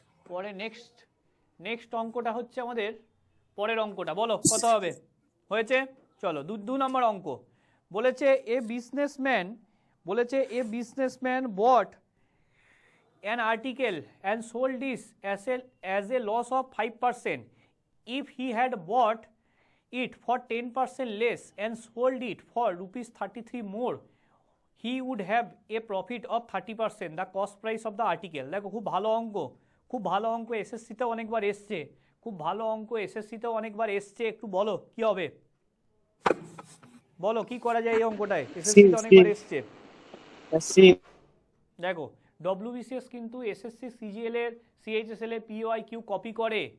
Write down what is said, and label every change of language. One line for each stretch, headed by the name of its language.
Bangla: পরে next next অঙ্কটা হচ্ছে আমাদের পরের অঙ্কটা, বলো কত হবে? হয়েছে? চলো 2 নম্বর অঙ্ক বলেছে
English: A businessman, বলেছে a businessman bought an article and sold this as a loss of 5%. If he had bought it for 10% less and sold it for rupees 33 more, he would have a profit of 30%, the cost price of the article.
Bangla: দেখো খুব ভালো অঙ্ক, খুব ভালো অঙ্ক, এসএসসিতেও অনেকবার এসছে, খুব ভালো অঙ্ক, এসএসসিতেও অনেকবার এসছে। একটু বলো কি হবে, বলো কি করা যায় এই অঙ্কটায়, এসএসসিতে অনেকবার এসছে। দেখো ডব্লিউবিসিএস কিন্তু এসএসসি সিজিএল এর, সিএইচএসএল এর পিওআই কিউ কপি করে।